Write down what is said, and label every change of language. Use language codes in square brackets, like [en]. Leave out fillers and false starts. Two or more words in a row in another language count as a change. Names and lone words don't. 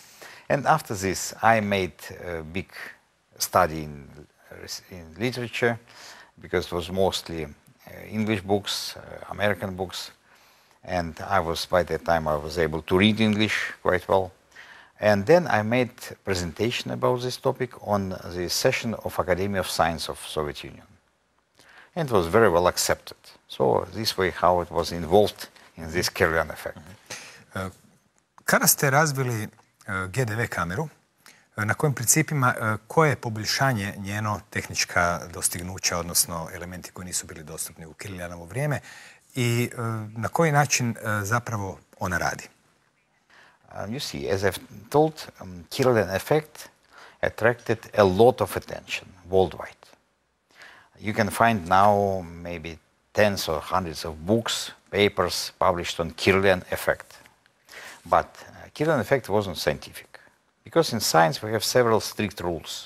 [en] And after this, I made a big study in literature, because it was mostly English books, American books, and I was, by that time, I was able to read English quite well. And then I made a presentation about this topic on the session of Academy of Science of Soviet Union. And it was very well accepted. So this way how it was involved in this Kirlian effect. [hr] Kada ste razvili GDV kameru, na kojim principima, koje je poboljšanje njeno tehnička dostignuća, odnosno elementi koji nisu bili dostupni u Kirlijanovo vrijeme, i na koji način zapravo ona radi? [en] You see, as I've told, Kirlian effect attracted a lot of attention worldwide. You can find now maybe tens or hundreds of books, papers published on Kirlian effect. But Kirlian effect wasn't scientific, because in science we have several strict rules.